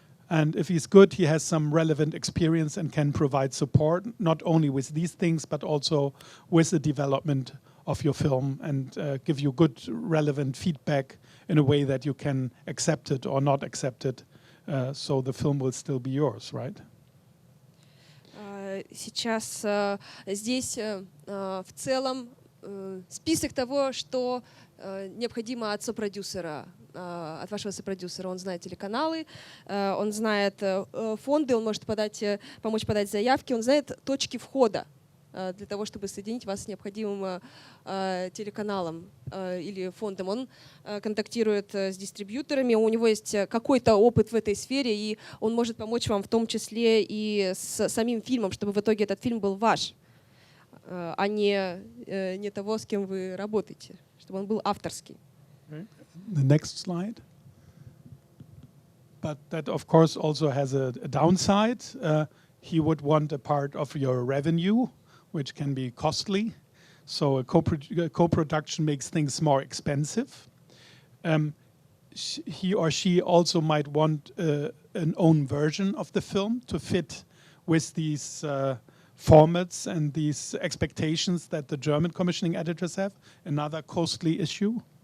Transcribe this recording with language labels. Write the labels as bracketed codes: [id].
[en] And if he's good, he has some relevant experience and can provide support, not only with these things, but also with the development of your film, and give you good, relevant feedback in a way that you can accept it or not accept it, so the film will still be yours, right? [ru] Сейчас здесь в целом список того, что необходимо от сопродюсера, от вашего сопродюсера. Он знает телеканалы, он знает фонды, он может помочь подать заявки, он знает точки входа для того, чтобы соединить вас с необходимым телеканалом или фондом. Он контактирует с дистрибьюторами, у него есть какой-то опыт в этой сфере, и он может помочь вам в том числе и с самим фильмом, чтобы в итоге этот фильм был ваш, а не того, с кем вы работаете, чтобы он был авторский. [en] The next slide. But that, of course, also has a downside. He would want a part of your revenue, which can be costly. So a co-production makes things more expensive. He or she also might want an own version of the film to fit with these formats and these expectations that the German commissioning editors have, another costly issue.